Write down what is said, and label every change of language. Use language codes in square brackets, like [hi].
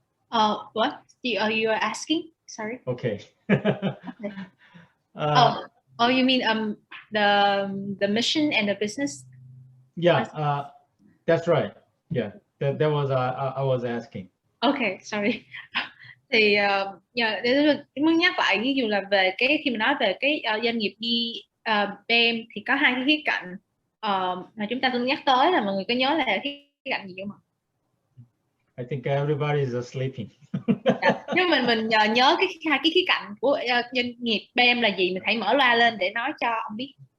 [en] What are you asking? Sorry. Okay. Okay. You mean the mission and the business? Yeah, that's right. Yeah, that was I was asking. Okay, sorry. [vi] Thì để muốn nhắc lại, ví dụ là về khi mình nói về cái doanh nghiệp BM thì có hai cái khía cạnh mà chúng ta từng nhắc tới, là mọi người có nhớ là khía cạnh gì không ạ? [en] I think everybody is sleeping. [vi] Nhưng mình nhớ hai cái khía cạnh của doanh nghiệp BM là gì, mình hãy mở loa lên để nói cho ông biết.